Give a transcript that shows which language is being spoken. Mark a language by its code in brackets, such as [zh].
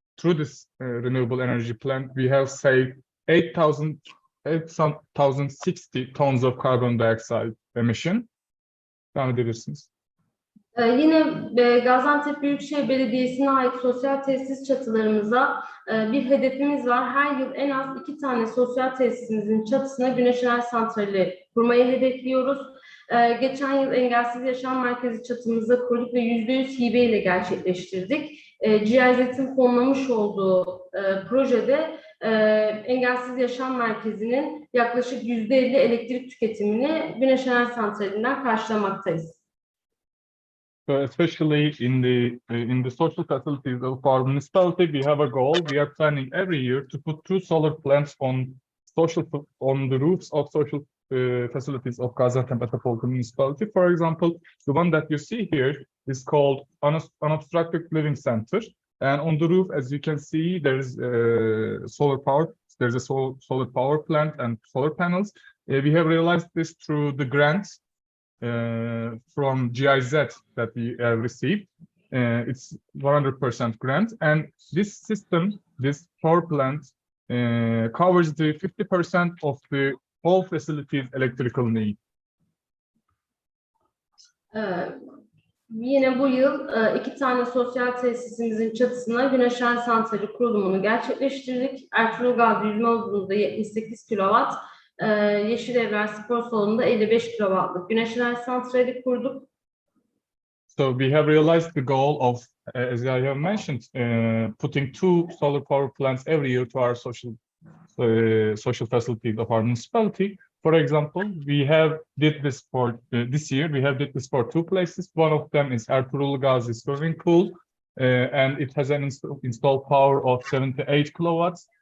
[en] through this renewable energy plant, we have saved 8,060 tons of carbon dioxide emission. [tr] Devam edebilirsiniz. Yine Gaziantep Büyükşehir Belediyesi'ne ait sosyal tesis çatılarımıza bir hedefimiz var. Her yıl en az 2 tane sosyal tesisimizin çatısına güneş enerji santrali kurmayı hedefliyoruz. Geçen yıl Engelsiz Yaşam Merkezi çatımızda kurduk ve %100 hibe ile gerçekleştirdik. GIZ'in fonlamış olduğu projede Engelsiz Yaşam Merkezi'nin yaklaşık %50 elektrik tüketimini güneş enerji santralinden karşılamaktayız. [en] So especially in the social facilities of our municipality, we have a goal. We are planning every year to put 2 solar plants on the roofs of social facilities of Gaziantep Metropolitan Municipality. For example, the one that you see here is called Unobstructed Living Center, and on the roof, as you can see, there is solar power. There's a solar power plant and solar panels. We have realized this through the grants from GIZ that we have received. It's 100% grant, and this system, this power plant, covers the 50% of the whole facility's electrical need. [tr] Yine bu yıl 2 tane sosyal tesisimizin çatısına güneş enerji santrali kurulumunu gerçekleştirdik. Ertuğrul Gazi yüzme havuzunda 78 kW, Yeşil Evler Spor Salonu'nda 55 kW'lık güneş enerji santrali kurduk. [en] So we have realized the goal of, as I have mentioned, putting 2 solar power plants every year to our social facilities of our municipality. For example, we have did this for this year. We have did this for 2 places. One of them is Ertuğrul Gazi swimming pool, and it has an installed power of 78 kilowatts.